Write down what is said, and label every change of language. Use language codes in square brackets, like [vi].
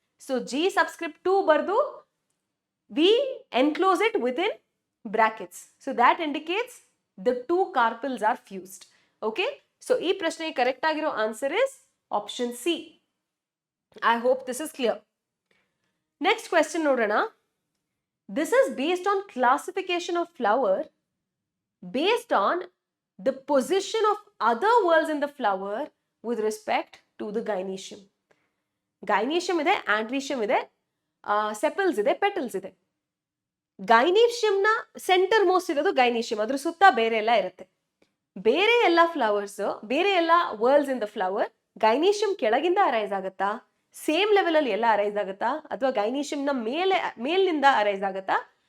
[en] So G subscript 2 ಬರ್ದು we enclose it with in brackets. So that indicates the 2 carpals are fused. [kn] Okay, so ಈ ಪ್ರಶ್ನೆಗೆ correct ಆಗಿರೋ answer is option C. [en] I hope this is clear. [kn] Next question ನೋಡೋಣ. [en] This is based on classification of flower based on the position of other whorls in the flower with respect to the gynoecium. [kn] Gynoecium ಇದೆ, ಆಂಡ್ರೀಶಿಯಂ ಇದೆ, sepals ಇದೆ, petals ಇದೆ. ಗೈನೀಶಿಯಂ ನ centre most ಇರೋದು ಗೈನೀಶಿಯಂ, ಅದ್ರ ಸುತ್ತ ಬೇರೆ ಎಲ್ಲ ಇರುತ್ತೆ. ಬೇರೆ ಎಲ್ಲ ಫ್ಲವರ್ಸ್, ಬೇರೆ ಎಲ್ಲ ವರ್ಲ್ಸ್ ಇನ್ ದ ಫ್ಲವರ್ ಗೈನೀಶಿಯಂ ಕೆಳಗಿಂದ ಅರೈಸ್ ಆಗುತ್ತಾ, ಸೇಮ್ ಲೆವೆಲ್ ಅಲ್ಲಿ ಎಲ್ಲ ಅರೈಸ್ ಆಗುತ್ತಾ, ಅಥವಾ ಗೈನೀಶಿಯಂ ನ ಮೇಲಿಂದ ಅರೈಸ್ ಆಗುತ್ತಾ?